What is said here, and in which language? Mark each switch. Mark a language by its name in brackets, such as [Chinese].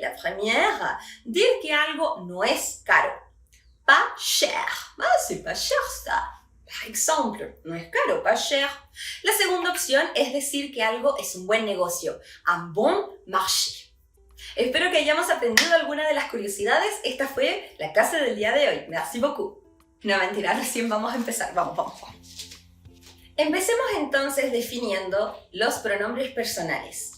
[French] La première, dire que [Spanish] algo no es caro. [French] Pas cher. Ah, c'est pas cher ça. [Spanish] Par exemple, no es caro, [French] pas cher. [Spanish] La segunda opción es decir que algo es un buen negocio. [French] Un bon marché. [Spanish] Espero que hayamos aprendido alguna de las curiosidades. Esta fue la clase del día de hoy. [French] Merci beaucoup. [Spanish] No, mentira, recién vamos a empezar. Vamos. Empecemos entonces definiendo los pronombres personales.